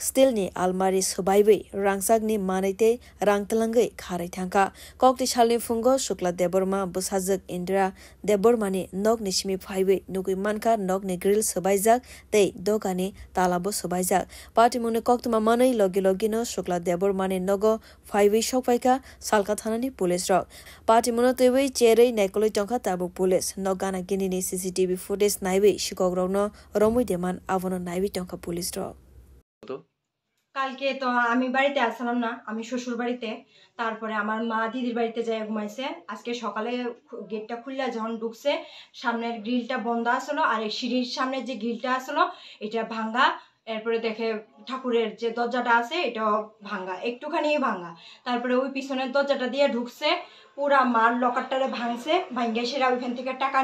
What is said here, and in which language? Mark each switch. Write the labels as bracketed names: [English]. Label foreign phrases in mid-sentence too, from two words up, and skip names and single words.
[Kok Borok] steel ni almari subaiwe rangsakni manaite rangtalangai kharai thangka kokti salni fungo shukla deborma busajak indra debormani nokni simi phaiwe nugui manka nokni grill subaijak tei dokani talabo subaijak party mune koktuma manai logi no shukla debormani nogo phaiwe shokpaika salka thanani police ro party mune tewe cherei naikoli tongkha tabu police nogana ginini [English] CCTV footage [Kok Borok] naiwe shikogrogno romui deman avono naiwe tongka police ro [Bangla] কালকে তো আমি বাড়িতে আসলাম না আমি শ্বশুর বাড়িতে তারপরে আমার মা দিদির বাড়িতে যায় ঘুমাইছে আজকে সকালে গেটটা খুললা যখন ঢুকছে সামনের গ্রিলটা বন্ধ আসলো আর এই সিঁড়ির সামনে যে গ্রিলটা আসলো এটা ভাঙা এরপরে দেখে ঠাকুরের যে দরজাটা আছে এটাও ভাঙা একটুখানি ভাঙা তারপরে ওই পিছনের দরজাটা দিয়ে ঢুকছে পুরা মার লকারটারে ভাঙছে ভাঙ্গে সেরা ওইখান থেকে টাকা